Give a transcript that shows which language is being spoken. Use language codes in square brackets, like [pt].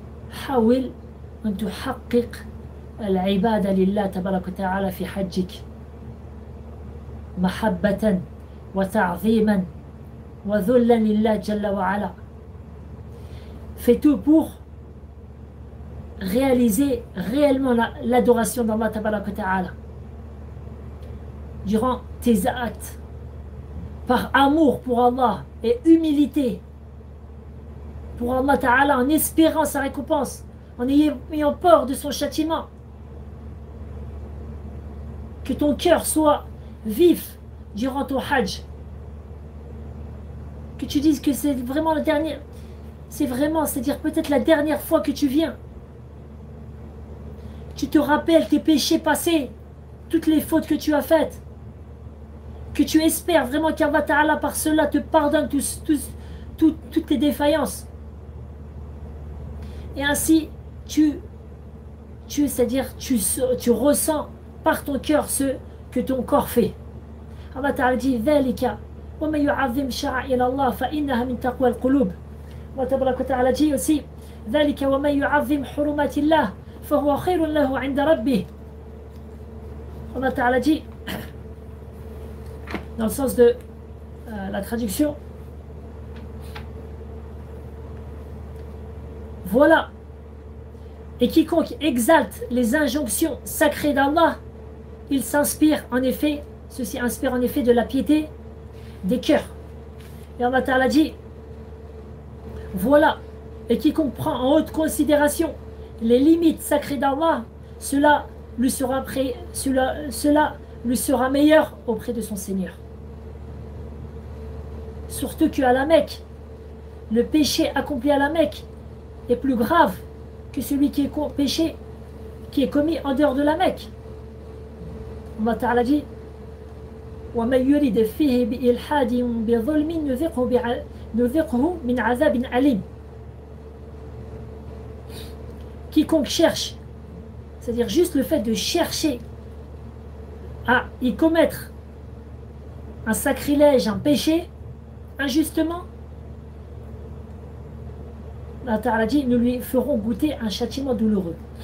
[ar] حاول أن تحقق العبادة لله تبارك وتعالى في حجك محبة وتعظيما وذلا لله جل وعلا. [fr] Fais tout pour réaliser réellement l'adoration d'Allah tabaraka wa ta'ala durant tes actes, par amour pour Allah et humilité pour Allah ta'ala, en espérant sa récompense, en ayant peur de son châtiment. Que ton cœur soit vif durant ton hajj, que tu dises que c'est vraiment le dernier, c'est-à-dire peut-être la dernière fois que tu viens. Tu te rappelles tes péchés passés, toutes les fautes que tu as faites, que tu espères vraiment qu'Allah Ta'ala par cela te pardonne toutes tes défaillances. Et ainsi, c'est-à-dire tu ressens par ton cœur ce que ton corps fait. [ar] Allah Ta'ala dit ذَلِكَ وَمَنْ يُعَظِّمْ شَعَائِرَ اللَّهِ فَإِنَّهَا مِنْ تَقْوَى الْقُلُوبِ. Allah Ta'ala dit aussi ذَلِكَ وَمَنْ يُعَظِّمْ حُرُمَاتِ اللَّهِ فَهُوَ خَيْرٌ لَهُ عِنْدَ رَبِّهِ. [fr] Allah Ta'ala dit, dans le sens de la traduction, voilà, et quiconque exalte les injonctions sacrées d'Allah, il s'inspire en effet, ceci inspire en effet de la piété des cœurs. Et Allah Ta'ala dit, voilà, et quiconque prend en haute considération les limites sacrées d'Allah, cela lui sera meilleur auprès de son Seigneur. Surtout qu'à la Mecque, le péché accompli à la Mecque est plus grave que celui qui est péché qui est commis en dehors de la Mecque. [ar] Allah Ta'ala dit وَمَنْ يُرِدْ فِيهِ بِإِلْحَادٍ بِظُلْمٍ نُذِقْهُ مِنْ عَذَابٍ أَلِيمٍ. [fr] Quiconque cherche, c'est-à-dire juste le fait de chercher à y commettre un sacrilège, un péché, injustement, Allah Ta'ala dit, nous lui ferons goûter un châtiment douloureux.